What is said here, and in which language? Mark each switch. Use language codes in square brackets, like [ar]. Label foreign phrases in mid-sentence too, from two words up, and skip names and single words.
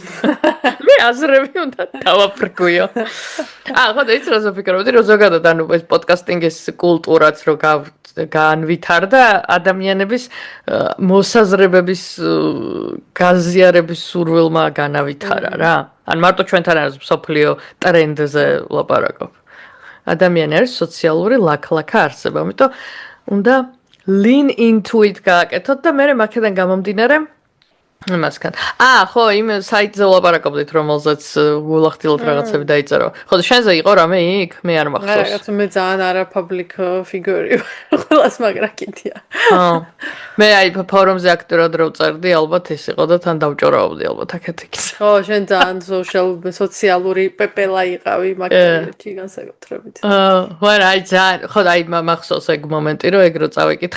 [ka] მე აზრები უნდა დავაფრქვიო. ხო, და ის რაზ ვფიქრობდი, რომ ზოგადად ანუ ეს პოდკასტინგის კულტურაც რო განვითარდა ადამიანების მოსაზრებების გაზიარების სურვილმა განავითარა რა. ან მარტო ჩვენთან არის მსოფლიო ტრენდზე ლაპარაკობ. ადამიანი არის სოციალური ლაქ-ლაქა არსება, ამიტომ უნდა [en] lean into it [ka] გააკეთოთ და მე მაქედან გამომდინარე იმასგან. ხო, იმ საიტზე ლაპარაკობდით, რომელზეც გულახდილად რაღაცები დაიწერო. ხო, შენზე იყო რამე იქ? მე არ მახსოვს. რაღაც მე ძალიან არა [en] public figure- [ka] ი. ყველას მაგრა კიდია. მე აი ფორუმზე აქტიურად რო წერდი, ალბათ ის იყო და თან დავჭორაობდი ალბათ აქეთ-იქით. ხო, შენ ძალიან სოციალური პეპელა იყავი მაგალითი განსაკუთრებით. ვარ, აი ძალიან, ხო, აი მახსოვს ეგ მომენტი, რომ ეგ რო წავიკითხე.